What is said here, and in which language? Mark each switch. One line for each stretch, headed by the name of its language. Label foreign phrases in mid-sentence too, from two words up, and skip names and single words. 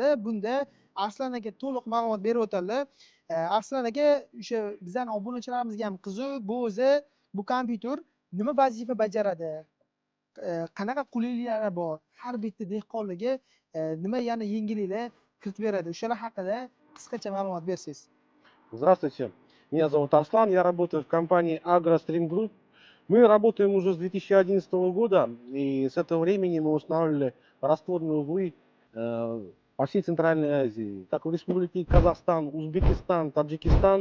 Uzbek: Bunda Arslan aka to'liq ma'lumot berib o'tadi. Arslan aka o'sha bizning obunachilarimizga ham qiziq. Bu o'zi bu kompyuter nima vazifa bajaradi? Qanaqa qulayliklari bor? Har bitta dehqonlarga nima yana yengilliklar kiritib beradi? O'shalar haqida qisqacha ma'lumot bersangiz.
Russian: Здравствуйте, меня зовут Арслан, я работаю в компании AgroStream Group. Мы работаем уже с 2011 года, и с этого времени мы устанавливали растворные узлы по всей Центральной Азии, как в Республике Казахстан, Узбекистан, Таджикистан.